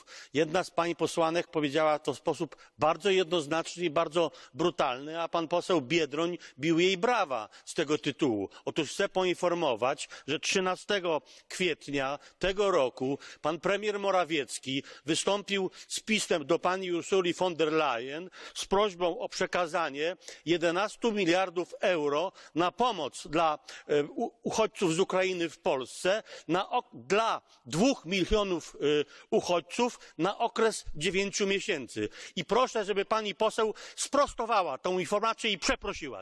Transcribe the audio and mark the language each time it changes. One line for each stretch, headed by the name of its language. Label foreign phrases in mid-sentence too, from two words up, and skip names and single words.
Polish: Jedna z pań posłanek powiedziała to w sposób bardzo jednoznaczny i bardzo brutalny, a pan poseł Biedroń bił jej brawa z tego tytułu. Otóż chcę poinformować, że 13 kwietnia tego roku pan premier Morawiecki wystąpił z pismem do pani Ursuli von der Leyen z prośbą o przekazanie 11 miliardów euro na pomoc dla uchodźców z Ukrainy w Polsce dla 2 milionów uchodźców na okres 9 miesięcy. I proszę, żeby pani poseł sprostowała tę informację i przeprosiła.